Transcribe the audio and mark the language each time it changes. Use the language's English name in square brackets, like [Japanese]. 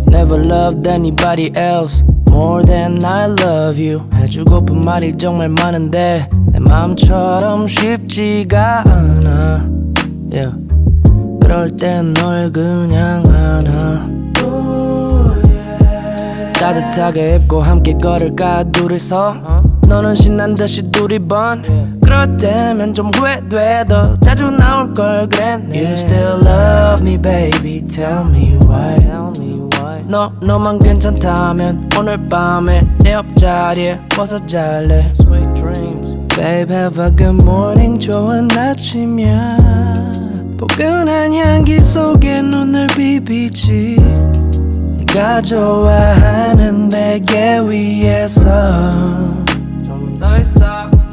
[English] never loved anybody else more than I love you. [Korean] 해주고픈 말이 정말 많은데 내 마음처럼 쉽지가 않아. yeah. 그럴 땐 널 그냥 안아. 따뜻하게 입고 함께 걸을까 둘이서 너는 신난 듯이 두리번 그럴 때면 좀 후회돼 더 자주 나올 걸 그랬네. [English] You still love me baby tell me why. [Korean] 너만 괜찮다면 오늘 밤에 내 옆자리에 와서 잘래. Sweet dreams Babe have a good morning 좋은 아침이야. 포근한 향기 속에 눈을 비비지. 네가 좋아하는 베개 위에서 좀 더 있어.